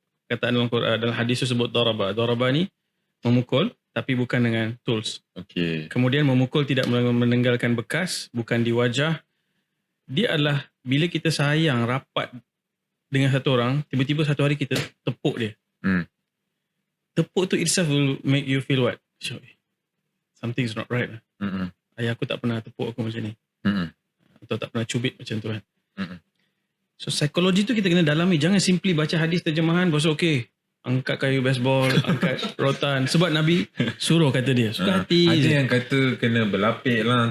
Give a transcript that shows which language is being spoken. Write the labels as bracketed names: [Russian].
[Malay] Kataan dalam hadis tu sebut daraba. Daraba ni memukul tapi bukan dengan tools. Kemudian memukul tidak meninggalkan bekas, bukan di wajah. Dia adalah bila kita sayang rapat dengan satu orang, tiba-tiba satu hari kita tepuk dia. Tepuk tu [English] itself will make you feel what? Something's not right. [Malay] Ayah aku tak pernah tepuk aku macam ni. Atau tak pernah cubit macam tu kan. So psikologi tu kita kena dalami. Jangan simply baca hadis terjemahan, lepas tu angkat kayu baseball, angkat rotan. Sebab Nabi suruh kata dia. Suka hati. Ada yang kata kena berlapik lah.